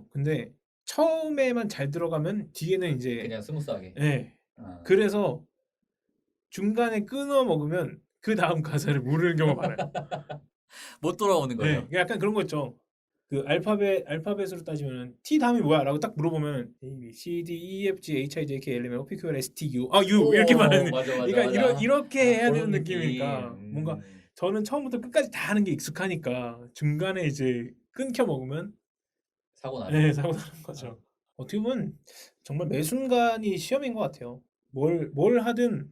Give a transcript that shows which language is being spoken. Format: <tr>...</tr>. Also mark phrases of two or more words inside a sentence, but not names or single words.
<ko>근데 처음에만 잘 들어가면 뒤에는 이제 그냥 스무스하게. 예. 아. 그래서 중간에 끊어 먹으면 그 다음 가사를 모르는 경우가 많아요. 못 돌아오는 네, 거죠. 약간 그런 거 있죠. 그 알파벳으로 따지면 T 다음이 뭐야?라고 딱 물어보면</ko> <en>A, B, C, D, E, F, G, H, I, J, K, L, M, N, O, P, Q, R, S, T, U.</en> <ko>U 이렇게 말하는. 맞아, 맞아, 그러니까 맞아. 이렇게 해야 되는 그런 느낌. 느낌이니까 뭔가 저는 처음부터 끝까지 다 하는 게 익숙하니까 중간에 이제 끊겨 먹으면 사고 나죠. 네, 사고 나는 거죠. 어떻게 보면 정말 매 순간이 시험인 것 같아요. 뭘 하든</ko>